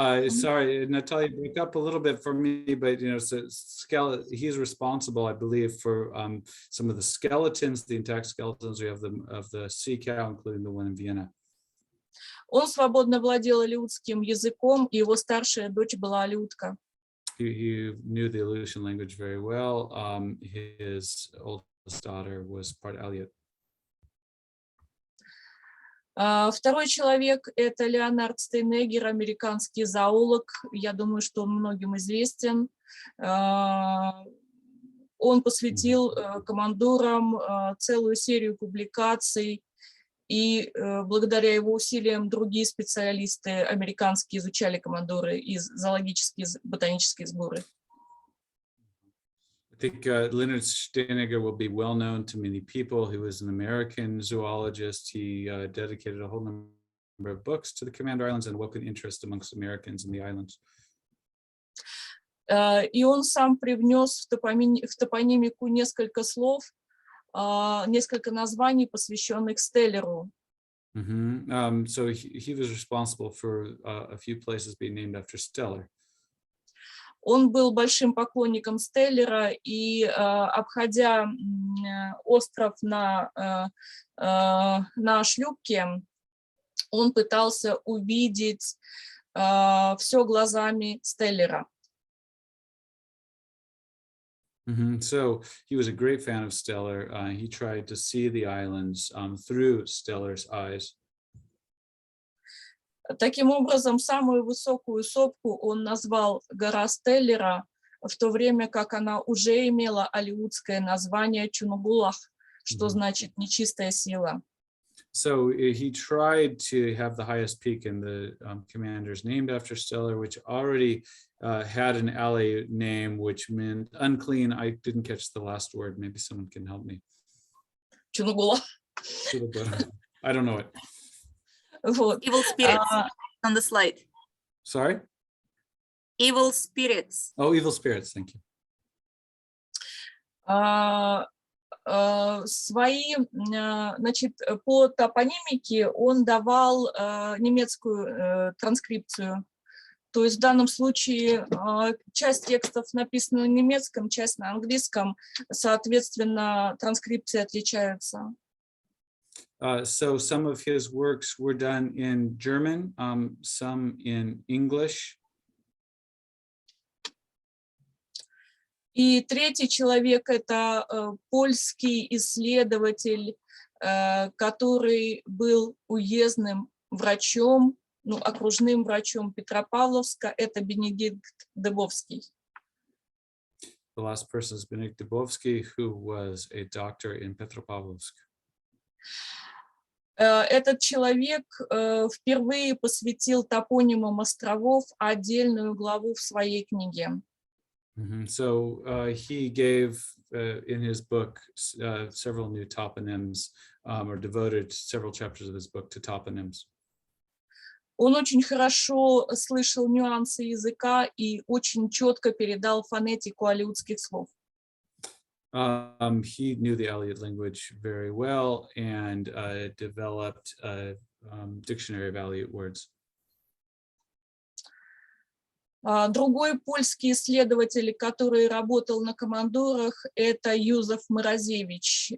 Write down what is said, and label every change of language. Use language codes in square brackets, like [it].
[en] Sorry, Natalia, break up a little bit for me, but so he's responsible, I believe, for some of the skeletons, the intact skeletons we have of the sea cow, including the one in Vienna. [ru] Он свободно владел алеутским языком, и его старшая дочь была алеутка. [en] He knew the Aleutian language very well. His oldest daughter was part Aleut. [ru] Второй человек – это Леонард Стейнегер, американский зоолог. Я думаю, что он многим известен. Он посвятил командорам целую серию публикаций, и благодаря его усилиям другие специалисты американские изучали командоры и зоологические, ботанические сборы. [en] I think Leonard Steinegger will be well known to many people. He was an American zoologist. He dedicated a whole number of books to the Commander Islands and awoken interest amongst Americans in the islands. [ru] И он сам привнес в топонимику несколько слов, несколько названий, посвященных Стеллеру. [en] So he was responsible for a few places being named after Steller. [ru] Он был большим поклонником Стеллера, и, обходя остров на шлюпке, он пытался увидеть все глазами Стеллера. [en] So he was a great fan of Steller. He tried to see the islands through Steller's eyes. [ru] Таким образом, самую высокую сопку он назвал гора Стеллера, в то время как она уже имела алеутское название Чунугулах, что значит «нечистая сила». [en] So he tried to have the highest peak in the commanders named after Steller, which already had an Aleut name, which meant unclean. I didn't catch the last word. Maybe someone can help me. [ru] Чунугулах. [en] I don't know it. [ru] Вот. [en] Evil spirits on the slide. Sorry? Evil spirits. Oh, evil spirits. Thank you. [ru] Значит, по топонимике он давал немецкую транскрипцию. То есть в данном случае часть текстов написана на немецком, часть на английском, соответственно, транскрипции отличаются. [en] So some of his works were done in German, some in English. [ru] И третий человек – это польский исследователь, который был уездным врачом, окружным врачом Петропавловска, это Бенедикт Дыбовский. [en] The last person is Benedict Dybowski, who was a doctor in Petropavlovsk. [ru] Этот человек впервые посвятил топонимам островов отдельную главу в своей книге. [en] So he gave in his book several new toponyms, or devoted several chapters of his book to toponyms. [ru] Он очень хорошо слышал нюансы языка и очень четко передал фонетику алеутских слов. [en] He knew the Aleut language very well and developed a dictionary of Aleut words. [ru] Другой польский исследователь, который работал на командорах, это Юзеф Морозевич.